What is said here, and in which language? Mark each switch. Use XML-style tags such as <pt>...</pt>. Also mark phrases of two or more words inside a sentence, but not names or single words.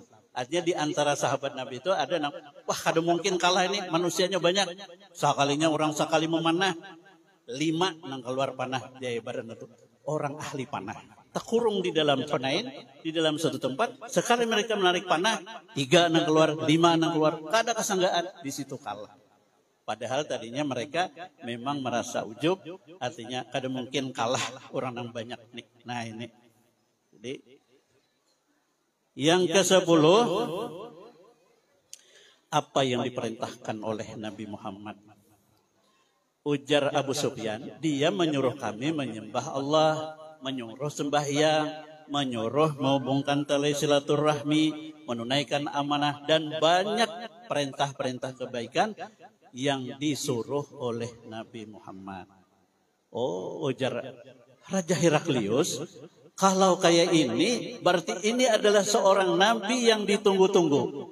<id>Artinya di antara sahabat Nabi itu ada yang, wah kada mungkin kalah ini, manusianya banyak. Sekalinya orang sekali memanah, 5 nang keluar panah. Dia ibarat itu orang ahli panah. Terkurung di dalam Hunain, di dalam satu tempat. Sekali mereka menarik panah, 3 nang keluar, 5 nang keluar. Kada kesanggaan, di situ kalah. Padahal tadinya mereka memang merasa ujub, artinya kada mungkin kalah orang yang banyak nih. Nah ini. Jadi yang ke-10, apa yang diperintahkan oleh Nabi Muhammad? Ujar Abu Sufyan, dia menyuruh kami menyembah Allah, menyuruh sembahyang, menyuruh menghubungkan tali silaturahmi, menunaikan amanah, dan banyak perintah-perintah kebaikan yang disuruh oleh Nabi Muhammad. Oh, ujar Raja Heraklius, kalau kayak ini, berarti ini adalah seorang nabi yang ditunggu-tunggu.</id>